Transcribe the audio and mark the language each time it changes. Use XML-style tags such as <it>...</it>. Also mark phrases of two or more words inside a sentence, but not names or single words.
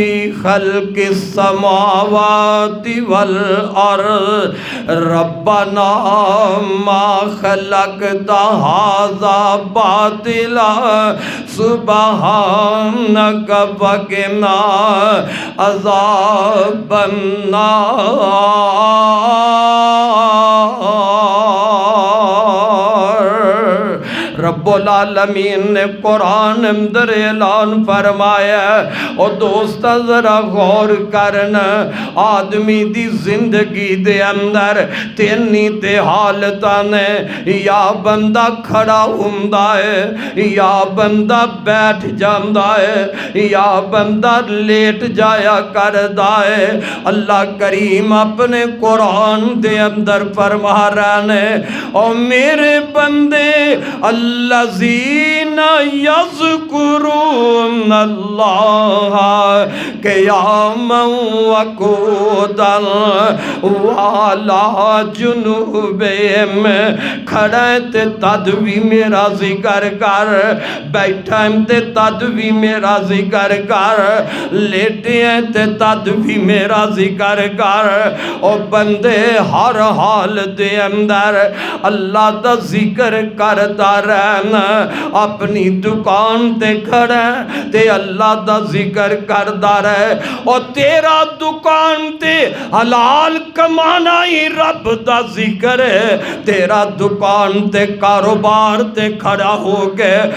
<ar>خلق السماوات والارض ربنا ما خلقت ھذا باطلا سبحانک وقنا عذاب النار۔</ar> <pa>رب العالمین نے قرآن اندر اعلان فرمایا اور دوست ذرا غور کرنا آدمی دی زندگی دے اندر تینی تے حالتاں نے یا بندہ کھڑا ہوندا ہے یا بندہ بیٹھ جاندا ہے یا بندہ لیٹ جایا کردا ہے اللہ کریم اپنے قرآن دے اندر فرما رہے ہیں اور میرے بندے</pa> <ar>الذین یذکرون اللہ قیاما وقعودا وعلی جنوبہم</ar> <pa>کھڑے تے تد بھی میرا ذکر کر بیٹھے تے تد بھی میرا ذکر کر لیٹے تے تد بھی میرا ذکر کر او بندے ہر حال دے اندر اللہ دا ذکر کرتا رہنا اپنی دکان تے کھڑے تے اللہ دا ذکر کرتا رہے اور تیرا دکان تے حلال کمانا ہی رب دا ذکر ہے تیرا دکان تے کاروبار تے کھڑا ہو کے</pa>